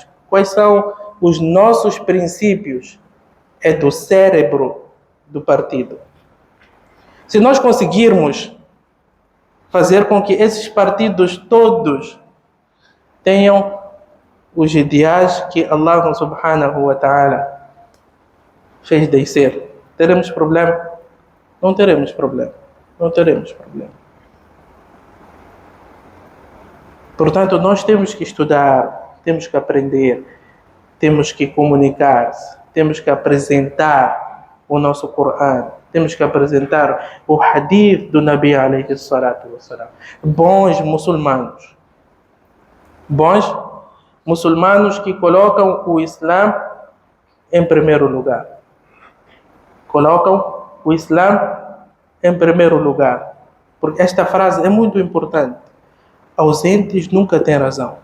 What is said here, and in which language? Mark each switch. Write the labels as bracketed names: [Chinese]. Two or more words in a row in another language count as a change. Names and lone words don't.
[Portuguese] Quais são os nossos princípios? É do cérebro do partido. Se nós conseguirmos fazer com que esses partidos todos tenham os ideais que [Arabic] الله سبحانه وتعالى [Portuguese] fez descer, teremos problema? Não teremos problema. Não teremos problema. Portanto, nós temos que estudar, temos que aprender, temos que comunicar, temos que apresentar o nosso Corão, temos que apresentar o Hadith do [Arabic] نبي عليه الصلاة والسلام. [Portuguese] Bons muçulmanos. Bons muçulmanos que colocam o Islã em primeiro lugar. Colocam o Islã em primeiro lugar. Porque esta frase é muito importante. Ausentes nunca têm razão.